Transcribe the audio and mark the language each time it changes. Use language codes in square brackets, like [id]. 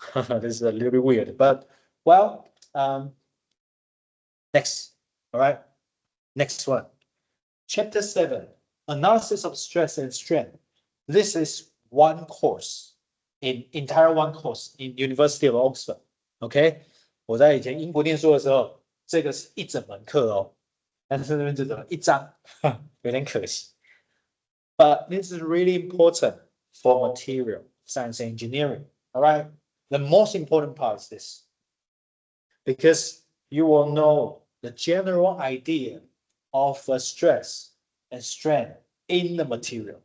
[en] This is a little bit weird, but well, next, all right, next one. Chapter 7, analysis of stress and strain. This is one course, entire one course in University of Oxford. [zh] OK， 我在以前英国念书的时候，这个是一整门课哦，但是那边只讲了一章，有点可惜。 [en] But this is really important for material science engineering. All right, the most important part is this, because you will know the general idea of stress and strain in the material.